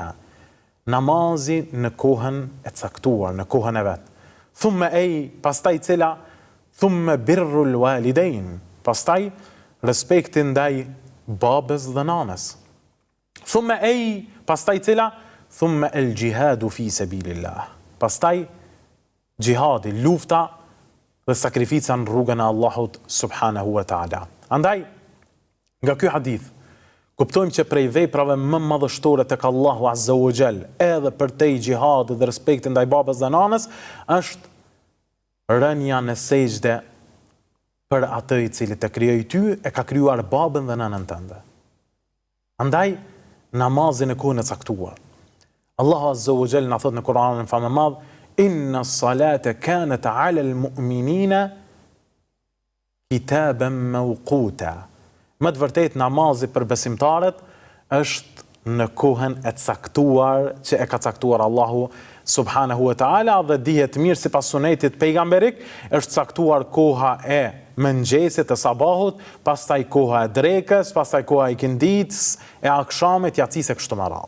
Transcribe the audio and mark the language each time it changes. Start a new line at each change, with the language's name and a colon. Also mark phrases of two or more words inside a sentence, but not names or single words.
Albanian: Namazi në kohën e caktuar, në kohën e vet. Thumma pastaj cila?
Arabic: ثم بر الوالدين.
Albanian: Pastaj respekti ndaj babës dhe nanës. Thumma pastaj cila?
Arabic: ثم الجهاد في سبيل الله.
Albanian: Pastaj jihadi, lufta dhe sakrifica në rrugën e Allahut
Arabic: سبحانه وتعالى.
Albanian: Andaj, nga ky hadith kuptojmë që prej veprave më madhështore tek Allahu
Arabic: عز وجل,
Albanian: edhe për te jihadi dhe respekti ndaj babës dhe nanës, është rënja në sejdë për atë i cili të krijoi ty, e ka krijuar babën dhe nënën tënde. Andaj, namazin e kohën e caktuar. Allahu
Arabic: عز وجل
Albanian: na thot në Kur'anin e famëmadh,
Arabic: إن الصلاة كانت على المؤمنين كتابا موقوتا.
Albanian: Më të vërtet namazi për besimtarët është në kohën e caktuar që e ka caktuar Allahu
Arabic: سبحانه وتعالى,
Albanian: dhe dihet mirë sipas sunetit pejgamberik, është caktuar koha e mëngjesit, të sabahut, pastaj koha e drekës, pastaj koha e ikindits, e akshamit, jacis e kështu me radhë.